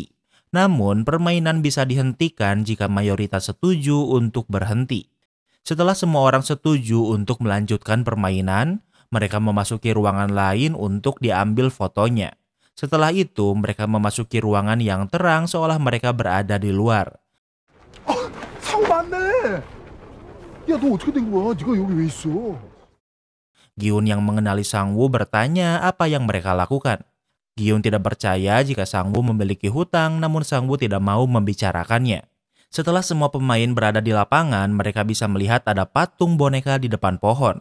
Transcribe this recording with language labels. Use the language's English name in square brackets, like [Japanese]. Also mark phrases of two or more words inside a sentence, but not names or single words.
[Indonesian] Namun, permainan bisa dihentikan jika mayoritas setuju untuk berhenti. Setelah semua orang setuju untuk melanjutkan permainan, mereka memasuki ruangan lain untuk diambil fotonya. Setelah itu, mereka memasuki ruangan yang terang seolah mereka berada di luar. [Korean] 상우 맞네. 야, 너 어떻게 된 거야? 네가 여기 왜 있어? [Indonesian] Gyun yang mengenali Sang-woo bertanya apa yang mereka lakukan. Gyun tidak percaya jika Sang-woo memiliki hutang, namun Sang-woo tidak mau membicarakannya. Setelah semua pemain berada di lapangan, mereka bisa melihat ada patung boneka di depan pohon.